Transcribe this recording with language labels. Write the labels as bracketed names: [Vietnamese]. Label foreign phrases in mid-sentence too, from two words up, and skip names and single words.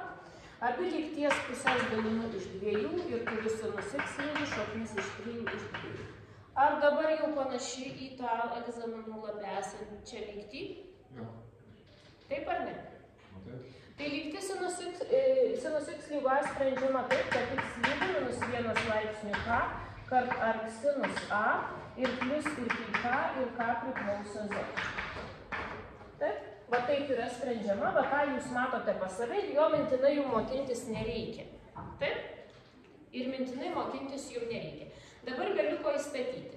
[Lithuanian] Abi lygties pusės dalinu iš 2 ir turiu sinus x lygų šaknis iš 3 iš 2. Ar dabar jau panašiai į tą egzaminų lape esančią lygtį? Jo. Taip ar ne? Taip. Tai lygtis sinus x lygų a sprendžiama taip, kad x lygų minus 1 laipsnių k kart arc sinus a ir plius ir k ir k priklauso z. Taip, va taip yra sprendžiama, va tą jūs matote pas save ir jo mintinai jų mokintis nereikia. Taip? Ir mintinai mokintis jums nereikia. Dabar galiu ko įstatyti.